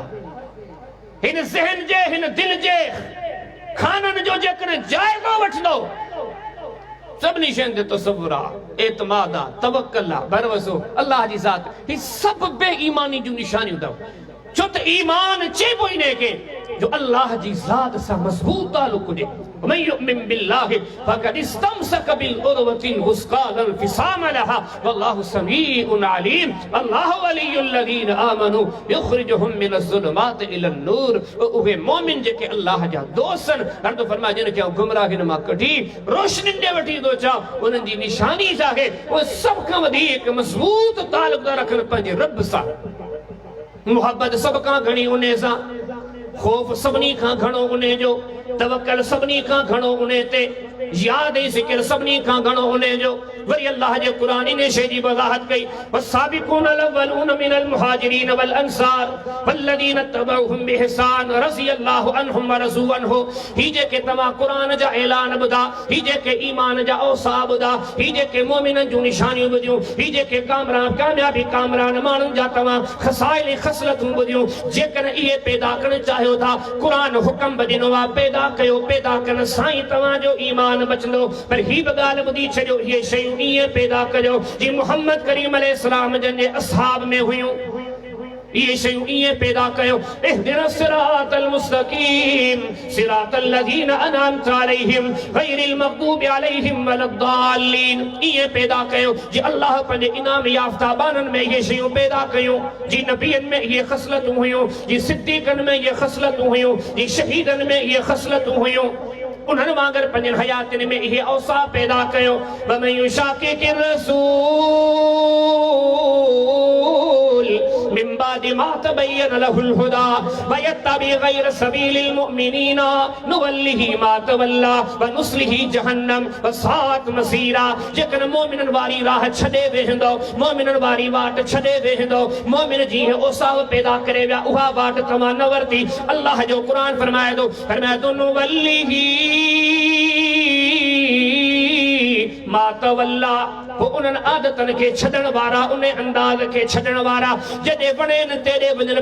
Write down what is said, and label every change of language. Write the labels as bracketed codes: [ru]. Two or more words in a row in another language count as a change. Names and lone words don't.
[sd] हिन ज़हन जे हिन दिल जे खाननि जो जेकॾहिं जाइज़ो वठंदो सभिनी शयुनि ते तसव्वुर आहे, एतमाद आहे, तवक्कल आहे, भरवसो अल्लाह जी ज़ात। ही सभु बेईमानी जूं निशानियूं अथव। छो त ईमान चइबो ई ने खे जो अल्लाह जी ज़ात सां मज़बूत तालुक़ हुजे। [ar] ومن يؤمن بالله فقد استمسك بالعروة الوثقى لا انفصام لها والله سميع عليم. الله ولي الذين آمنوا يخرجهم من الظلمات إلى النور. [sd] उहे मोमिन जेके अल्लाह जा दोस्त आहिनि, हर तो फरमाए जिन खे गुमराहिन मां कढी रोशनी ॾे वठी थो अचां, उन्हनि जी निशानी छा आहे? उहे सभ खां वधीक मज़बूत तालुक़ था रखनि पंहिंजे रब सां। मोहब्बत सभ खां घणी उन सां, ख़ौफ़ सभिनी खां घणो उन जो। तवक्कल सभनी खां घणो उन्हें ते, याद ज़िक्र सभनी खां घणो उन्हें जो। वरी अल्लाह जे कुरान इन शइ जी वज़ाहत कई, [ar] والسابقون الأولون من المهاجرين والأنصار والذين اتبعوهم بإحسان رضي الله عنهم ورضوا عنه. [sd] ही जेके तव्हां कुरान जा ऐलान ॿुधा, ही जेके ईमान जा औसाब ॿुधा, ही जेके मोमिननि जूं निशानियूं ॿुधियूं, ही जेके कामयाबी कामरान माण्हुनि जा तव्हां खसाइल ख़सलतूं ॿुधियूं, जेकॾहिं इहे पैदा करणु चाहियो था, क़ुरान हुक्म बि ॾिनो आहे पैदा कयो, पैदा करण सां ई तव्हांजो ईमान बचंदो। पर ही बि ॻाल्हि ॿुधी छॾियो, इहे शयूं ईअं पैदा कजो जी मुहम्मद करीम अलैहिस्सलाम जन जे असहाब में हुयूं। ये शयूं ईअं पैदा कयो, [ar] اهدنا الصراط المستقيم صراط الذين أنعمت عليهم غير المغضوب عليهم ولا الضالين. [sd] ईअं पैदा कयो जी अल्लाह पंहिंजे इनाम याफ़्ता बाननि में ये शयूं पैदा कयूं, जी नबियनि में ये ख़सलतूं हुयूं, जी सिद्दीक़नि में ये ख़सलतूं हुयूं, जी शहीदनि में ये ख़सलतूं हुयूं। उन्हनि वांगर पंहिंजनि हयातिन में इहे औसाफ़ पैदा कयो। [ar] ومن يشاقق الرسول من بعد ما تبين له الهدى ويتبع غير سبيل المؤمنين نوله ما تولى ونصله جهنم وساءت مصيرا. [sd] जेकॾहिं मोमिननि वारी राह छॾे वेंदो, मोमिननि वारी वाट छॾे वेंदो, मोमिन जी औसाफ़ पैदा करे विया, उहा वाट तव्हां न वरिती। अल्लाह जो क़ुरान फरमाए थो [ar] نوله ما تولى, [sd] वो उन्हनि आदतनि खे छॾण वारा, उन अंदाज़ खे छॾण वारा, जॾहिं वणेनि तेॾे वञनि।